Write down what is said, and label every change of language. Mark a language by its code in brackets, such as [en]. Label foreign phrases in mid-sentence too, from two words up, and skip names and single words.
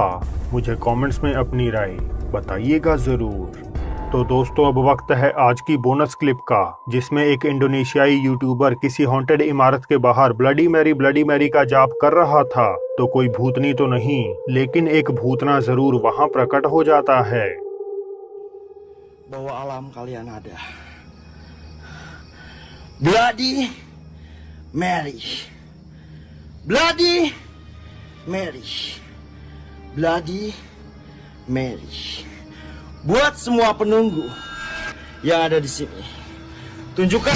[hi] मुझे कमेंट्स में अपनी राय बताइएगा जरूर। तो दोस्तों, अब वक्त है आज की [en] bonus clip [hi] का, जिसमें एक इंडोनेशियाई यूट्यूबर किसी हॉन्टेड इमारत के बाहर ब्लडी मैरी का जाप कर रहा था। तो कोई भूतनी तो नहीं, लेकिन एक भूतना जरूर वहां प्रकट हो जाता है। [id] Bahwa alam kalian ada Bloody Mary, Bloody Mary, Bloody Mary. Buat semua penunggu yang ada di sini, tunjukkan.